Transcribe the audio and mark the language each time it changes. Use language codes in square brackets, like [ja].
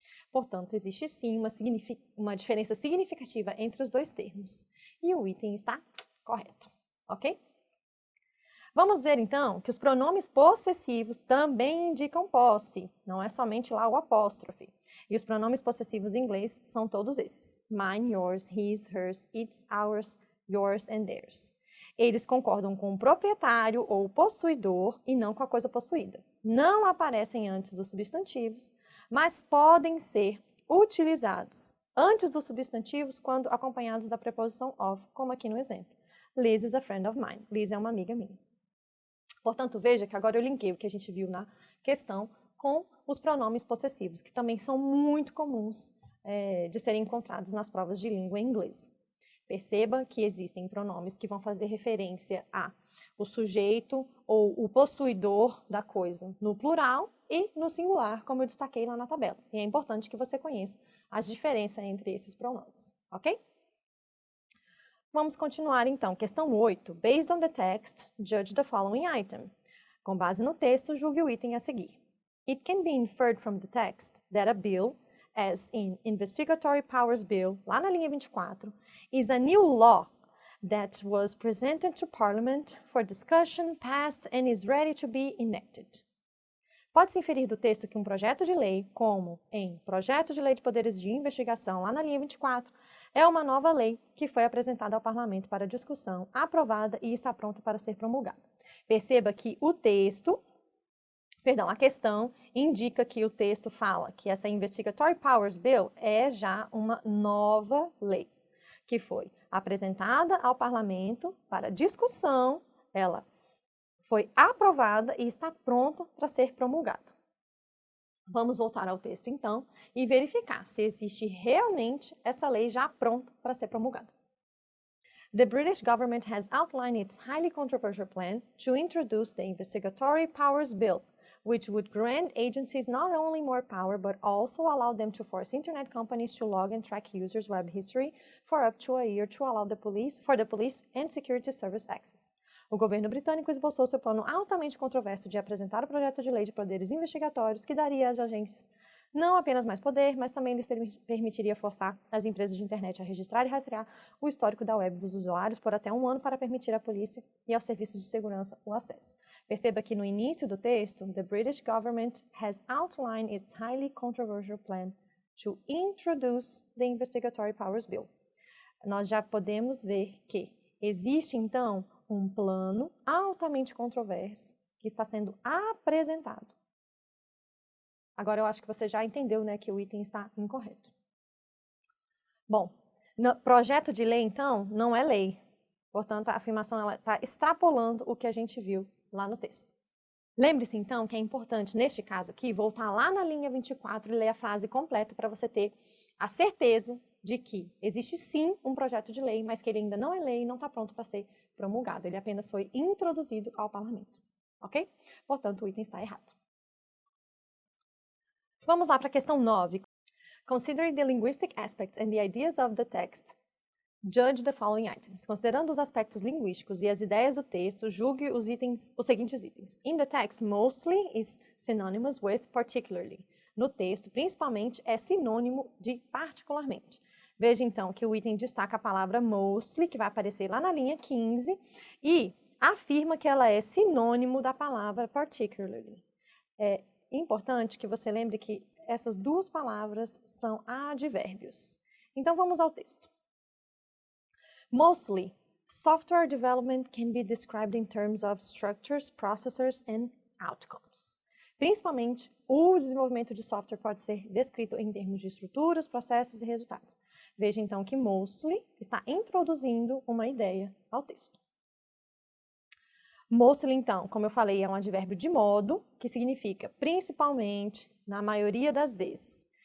[pt] Portanto, existe sim uma diferença significativa entre os dois termos. E o item está correto, ok? Vamos ver, então, que os pronomes possessivos também indicam posse, não é somente lá o apóstrofe. E os pronomes possessivos em inglês são todos esses. [en] Mine, yours, his, hers, its, ours, yours and theirs. [pt] Eles concordam com o proprietário ou possuidor e não com a coisa possuída. Não aparecem antes dos substantivos, mas podem ser utilizados antes dos substantivos quando acompanhados da preposição of, como aqui no exemplo. [en] Liz is a friend of mine. [pt] Liz é uma amiga minha. Portanto, veja que agora eu linkei o que a gente viu na questão com os pronomes possessivos, que também são muito comuns de serem encontrados nas provas de língua em inglês. Perceba que existem pronomes que vão fazer referência a o sujeito ou o possuidor da coisa no plural e no singular, como eu destaquei lá na tabela. E é importante que você conheça as diferenças entre esses pronomes, ok? Vamos continuar então. Questão 8. [en] Based on the text, judge the following item. [pt] Com base no texto, julgue o item a seguir. [en] It can be inferred from the text that a bill, as in Investigatory Powers Bill, [pt] lá na linha 24, [en] is a new law that was presented to Parliament for discussion, passed, and is ready to be enacted. [pt] Pode-se inferir do texto que um projeto de lei, como em Projeto de Lei de Poderes de Investigação, lá na linha 24, é uma nova lei que foi apresentada ao Parlamento para discussão, aprovada e está pronta para ser promulgada. Perceba que a questão indica que o texto fala que essa Investigatory Powers Bill é já uma nova lei, que foi apresentada ao Parlamento para discussão, ela foi aprovada e está pronta para ser promulgada. Vamos voltar ao texto, então, e verificar se existe realmente essa lei já pronta para ser promulgada. [en] The British government has outlined its highly controversial plan to introduce the Investigatory Powers Bill, which would grant agencies not only more power, but also allow them to force internet companies to log and track users' web history for up to a year to allow the police and security service access. [pt] O governo britânico esboçou seu plano altamente controverso de apresentar o projeto de lei de poderes investigatórios que daria às agências não apenas mais poder, mas também lhes permitiria forçar as empresas de internet a registrar e rastrear o histórico da web dos usuários por até 1 ano para permitir à polícia e aos serviços de segurança o acesso. Perceba que no início do texto, [en] the British government has outlined its highly controversial plan to introduce the Investigatory Powers Bill. [pt] Nós já podemos ver que existe, então, um plano altamente controverso que está sendo apresentado. Agora eu acho que você já entendeu, né, que o item está incorreto. Bom, no projeto de lei, então, não é lei. Portanto, a afirmação está extrapolando o que a gente viu lá no texto. Lembre-se, então, que é importante, neste caso aqui, voltar lá na linha 24 e ler a frase completa para você ter a certeza de que existe sim um projeto de lei, mas que ele ainda não é lei e não está pronto para ser promulgado. Ele apenas foi introduzido ao parlamento, ok? Portanto, o item está errado. Vamos lá para a questão 9. [en] Considering the linguistic aspects and the ideas of the text, judge the following items. [pt] Considerando os aspectos linguísticos e as ideias do texto, julgue os seguintes itens. [en] In the text, mostly is synonymous with particularly. [pt] No texto, principalmente, é sinônimo de particularmente. Veja, então, que o item destaca a palavra mostly, que vai aparecer lá na linha 15, e afirma que ela é sinônimo da palavra particularly. É importante que você lembre que essas duas palavras são advérbios. Então, vamos ao texto. [en] Mostly, software development can be described in terms of structures, processors, and outcomes. [pt] Principalmente, o desenvolvimento de software pode ser descrito em termos de estruturas, processos e resultados. Veja, então, que mostly está introduzindo uma ideia ao texto. Mostly, então, como eu falei, é um advérbio de modo, que significa principalmente, na maioria das vezes.